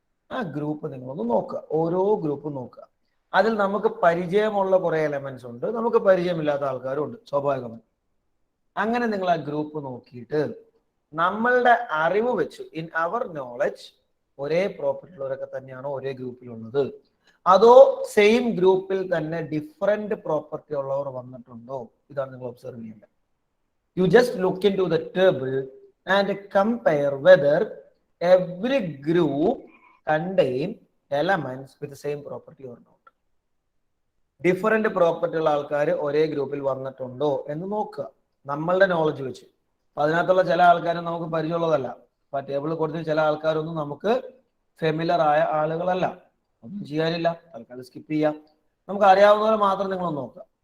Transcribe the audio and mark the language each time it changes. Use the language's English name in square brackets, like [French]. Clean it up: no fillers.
[Malayalam] ആ ഗ്രൂപ്പ് നിങ്ങളൊന്ന് നോക്കുക. ഓരോ ഗ്രൂപ്പും നോക്കുക. അതിൽ നമുക്ക് പരിചയമുള്ള കുറെ എലമെന്റ്സ് ഉണ്ട്, നമുക്ക് പരിചയമില്ലാത്ത ആൾക്കാരും ഉണ്ട്, സ്വാഭാവികമായി. അങ്ങനെ നിങ്ങൾ ആ ഗ്രൂപ്പ് നോക്കിയിട്ട് നമ്മളുടെ അറിവ് വെച്ച്, [English] in our knowledge, [Malayalam] ഒരേ പ്രോപ്പർട്ടി ഉള്ളവരൊക്കെ തന്നെയാണോ ഒരേ ഗ്രൂപ്പിലുള്ളത്, അതോ സെയിം ഗ്രൂപ്പിൽ തന്നെ ഡിഫറെന്റ് പ്രോപ്പർട്ടി ഉള്ളവർ വന്നിട്ടുണ്ടോ? ഇതാണ് നിങ്ങൾ ഒബ്സർവ് ചെയ്യേണ്ടത്. [English] You just look into the table and compare whether every group contain elements with the same property or not. [Malayalam] Different property ഉള്ള ആൾക്കാർ ഒരേ ഗ്രൂപ്പിൽ വന്നിട്ടുണ്ടോ എന്ന് നോക്കുക നമ്മളുടെ നോളജ് വെച്ച്. അപ്പൊ അതിനകത്തുള്ള ചില ആൾക്കാരും നമുക്ക് പരിചയമുള്ളതല്ല. അപ്പൊ ടേബിളിൽ കൊടുത്ത ചില ആൾക്കാരൊന്നും നമുക്ക് ഫെമിലർ ആയ ആളുകളല്ല. ഒന്നും ചെയ്യാനില്ല, തൽക്കാലം സ്കിപ്പ് ചെയ്യാം. നമുക്ക് അറിയാവുന്നവരെ മാത്രം നിങ്ങളൊന്ന് നോക്കുക.